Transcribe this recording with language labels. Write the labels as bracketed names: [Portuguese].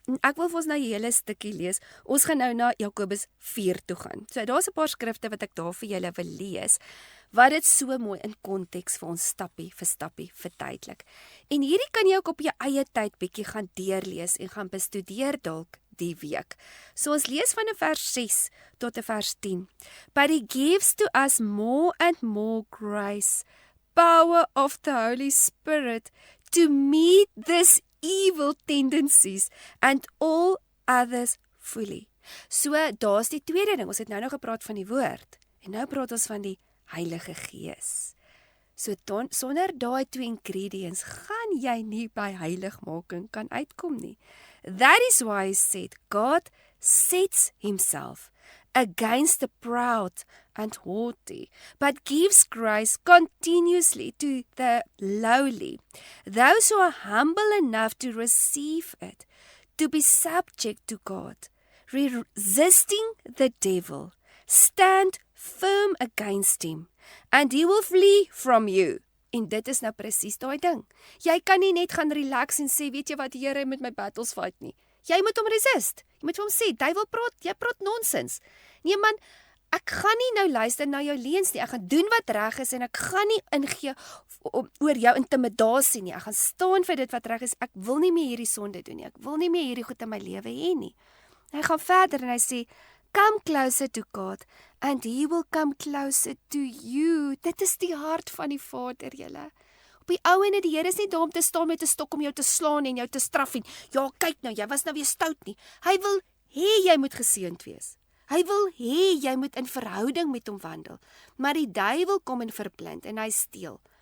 [Afrikaans] En ek wil vir ons nou 'n hele stukkie lees. Ons gaan nou na Jakobus 4 toe gaan. So daar's 'n paar skrifte wat ek daar vir julle wil lees, wat dit so mooi in konteks vir ons stappie vir stappie verduidelik. En hierdie kan jy ook op jou eie tyd bietjie gaan deurlees en gaan bestudeer dalk die week. So ons lees van vers 6 tot vers 10. [English] But he gives to us more and more grace, power of the Holy Spirit to meet this evil tendencies and all others fully. [Afrikaans] So daar's die tweede ding. Ons het nou gepraat van die woord en nou praat ons van die Heilige Gees. So sonder daai twee ingredients gaan jy nie by heiligmaking kan uitkom nie. [English] That is why he said, God sets himself against the proud and haughty, but gives grace continuously to the lowly, those who are humble enough to receive it, to be subject to God, resisting the devil. Stand firm against him, and he will flee from you. [Afrikaans] En dit is nou presies daai ding. Jy kan nie net gaan relax en sê, weet jy wat, Here, met my battles fight nie. Jy moet hom resist. Jy moet hom sê, duiwel praat, jy praat nonsens. Nee man, ek gaan nie nou luister na jou leuns nie. Ek gaan doen wat reg is en ek gaan nie ingee oor jou intimidasie nie. Ek gaan staan vir dit wat reg is. Ek wil nie meer hierdie sonde doen nie. Ek wil nie meer hierdie goed in my lewe hê nie. [English] Hy gaan verder en hy sê, come closer to God and he will come closer to you. [Afrikaans] Dit is die hart van die Vader, julle. Op die ou ene, die Here is nie daar om te staan met 'n stok om jou te slaan en jou te straf en ja, kyk nou, jy was nou weer stout nie. Hy wil hê jy moet geseënd wees. Hy wil hê jy moet in verhouding met hom wandel. Maar die duiwel kom en verblind en hy steel.